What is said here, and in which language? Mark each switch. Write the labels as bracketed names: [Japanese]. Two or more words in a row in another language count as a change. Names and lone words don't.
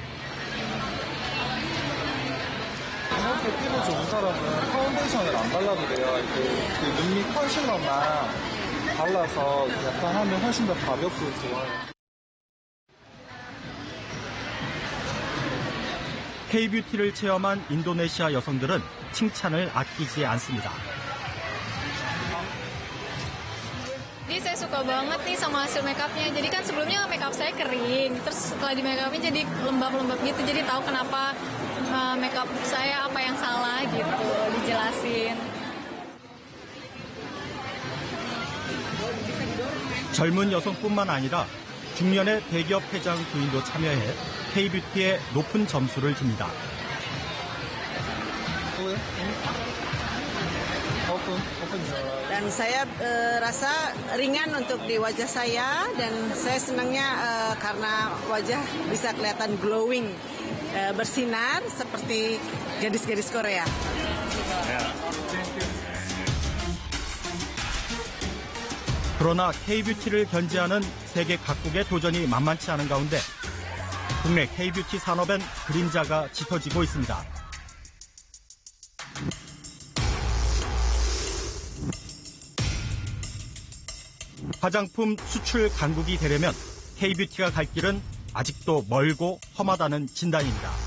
[Korean] 이렇게 피부 좋은 사람은 파운데이션을 안 발라도 돼요. 이렇게 눈 밑 컨실러만 발라서 약간 하면 훨씬 더 가볍고 좋아요. K-뷰티를 체험한 인도네시아 여성들은 칭찬을 아끼지 않습니다. [Indonesian] Jadi saya suka banget nih sama hasil makeupnya. Jadi kan sebelumnya makeup saya kering, terus setelah di makeupin jadi lembab-lembab gitu. Jadi tahu kenapa makeup saya apa yang salah gitu, dijelasin. [Korean] 젊은 여성뿐만 아니라 중년의 대기업 회장 부인도 참여해 K-뷰티에 높은 점수를 줍니다. [Indonesian] Dan saya rasa ringan untuk di wajah saya dan saya senangnya karena wajah bisa kelihatan glowing, bersinar seperti gadis-gadis Korea. [Korean] 그러나 K-뷰티를 견지하는 세계 각국의 도전이 만만치 않은 가운데 국내 K-뷰티 산업엔 그림자가 짙어지고 있습니다. 화장품 수출 강국이 되려면 K-뷰티가 갈 길은 아직도 멀고 험하다는 진단입니다.